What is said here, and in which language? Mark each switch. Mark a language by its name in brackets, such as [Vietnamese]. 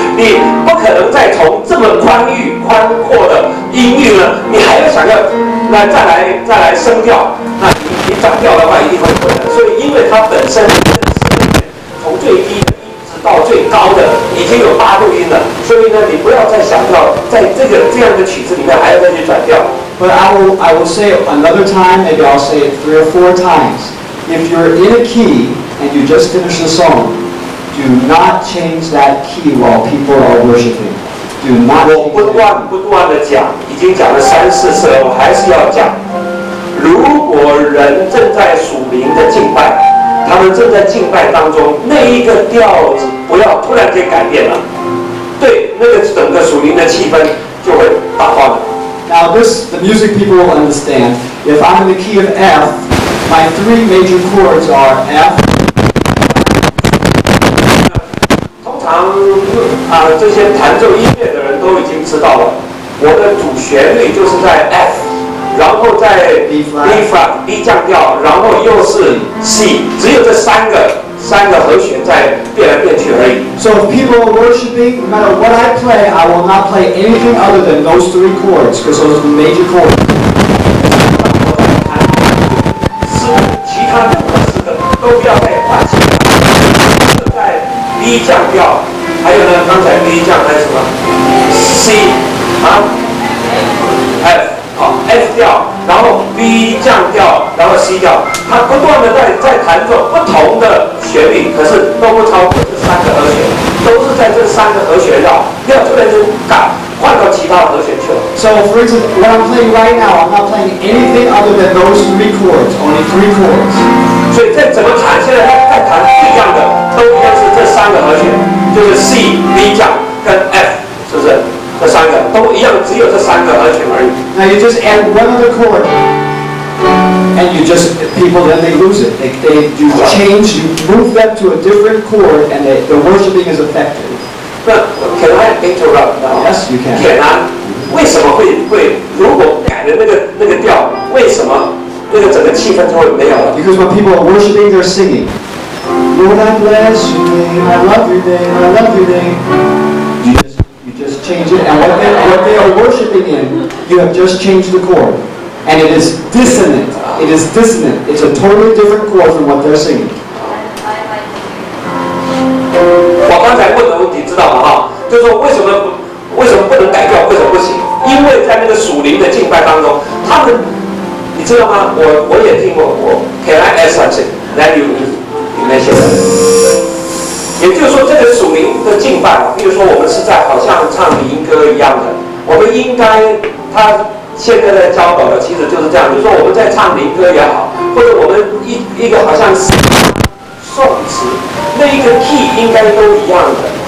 [Chinese] 你不可能再从这么宽阔的音域呢，你还要想要再来升调，那你转调的话一定会困难。所以因为它本身从最低的到最高的已经有8度音了，所以呢，你不要再想到在这样的曲子里面还要再去转调。 [English] But I will say it another time, maybe I'll say it 3 or 4 times. If you're in a key and you just finish the song, do not change that key while people are worshiping. Do not. [Chinese] 我不断的讲，已经讲了3、4次了，我还是要讲。如果人正在属灵的敬拜，他们正在敬拜当中，那一个调子不要突然间改变了，对那个整个属灵的气氛就会打乱了。 [English] Now the music people will understand. If I'm in the key of F, my 3 major chords are F. [Chinese] 通常这些弹奏音乐的人都已经知道了，我的主旋律就是在 F。然后在 B flat B 降调，然后又是 C， 只有这三个和弦在变来变去而已。 [English] So if people are worshiping, no matter what I play, I will not play anything other than those 3 chords, because those are the major chords. [Chinese] 其他任何4个都不要再换其他，就在 B 降调，还有呢，刚才 B 降还有什么 C F。 F 调，然后 B 降调，然后 C 调，它不断的在弹奏不同的旋律，可是都不超过这3个和弦，都是在这3个和弦绕，不要突然就换到其他和弦去了。 [English] So for instance, what I'm playing right now, I'm not playing anything other than those 3 chords, only 3 chords. [Chinese] 所以再怎么弹，现在在弹一样的，都一样是这3个和弦，就是 C、B 降跟 F， 是不是？这3个都一样，只有这3个和弦而已。 [English] Now you just add one other chord, and people then they lose it. You change, you move them to a different chord, and the worshiping is affected. But can I interrupt now? Yes, you can. Can I? [Chinese] 为什么会如果改了那个调，为什么那个整个气氛就会没有了 [English] ？Because when people are worshiping, they're singing. Lord, I bless your name. I love your name. I love your name. You just change it, and what they are worshiping in, you have just changed the chord, and it is dissonant. It is dissonant. It's a totally different chord from what they're singing. [Chinese] 我刚才问的问题知道了哈，就是说为什么不能改调，为什么不行？因为在那个属灵的敬拜当中，他们你知道吗？我也听过， [English] Can I ask something? Then you mention it. [Chinese] 也就是说，这个属灵的敬拜，比如说我们是在好像唱灵歌一样的，我们应该他现在在教导的其实就是这样。比如说我们在唱灵歌也好，或者我们一个好像是颂词，那一个 key 应该都一样的。